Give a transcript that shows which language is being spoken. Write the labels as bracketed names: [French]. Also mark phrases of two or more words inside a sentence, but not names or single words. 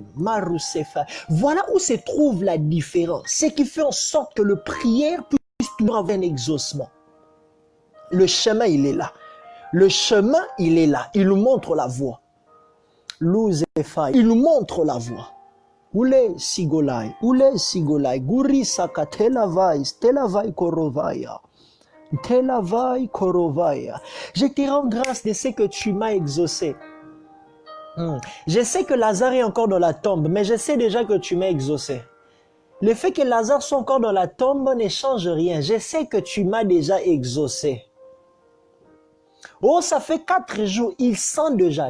[French] Marousefa. Voilà où se trouve la différence. Ce qui fait en sorte que le prière puisse toujours avoir un exaucement. Le chemin, il est là. Le chemin, il est là. Il nous montre la voie. Il nous montre la voie. Oule sigolai, guri sakatelavai, stelavai korovaya. Je te rends grâce de ce que tu m'as exaucé. Je sais que Lazare est encore dans la tombe, mais je sais déjà que tu m'as exaucé. Le fait que Lazare soit encore dans la tombe ne change rien. Je sais que tu m'as déjà exaucé. Oh, ça fait 4 jours, il sent déjà.